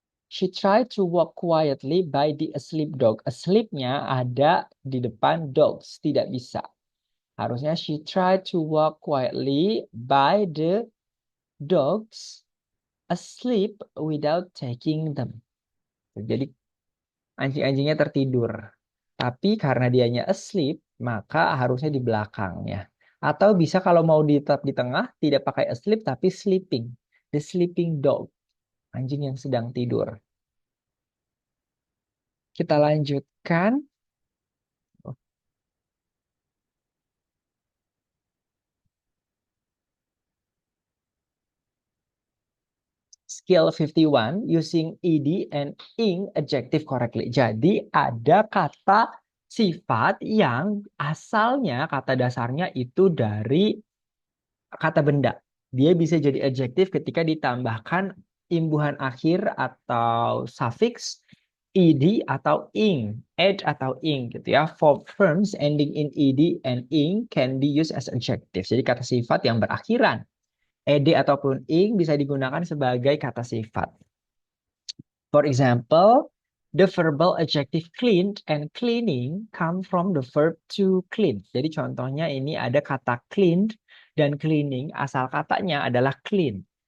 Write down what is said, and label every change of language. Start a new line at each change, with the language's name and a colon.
English: She tried to walk quietly by the asleep dog.
Indonesian: Asleep-nya ada di depan dogs. Tidak bisa. Harusnya
English: she tried to walk quietly by the dogs asleep without taking them.
Indonesian: Jadi anjing-anjingnya tertidur. Tapi karena dianya asleep, maka harusnya di belakangnya. Atau bisa kalau mau tetap di tengah, tidak pakai asleep tapi sleeping.
English: The sleeping dog.
Indonesian: Anjing yang sedang tidur. Kita lanjutkan.
English: Skill 51, using ed and ing adjective correctly.
Indonesian: Jadi ada kata sifat yang asalnya, kata dasarnya itu dari kata benda. Dia bisa jadi adjektif ketika ditambahkan imbuhan akhir atau suffix ed atau ing, ed atau ing gitu ya.
English: For verbs ending in ed and ing can be used as adjective.
Indonesian: Jadi kata sifat yang berakhiran ed ataupun ing bisa digunakan sebagai kata sifat.
English: For example, the verbal adjective cleaned and cleaning come from the verb to clean.
Indonesian: Jadi contohnya ini ada kata cleaned dan cleaning, asal katanya adalah clean.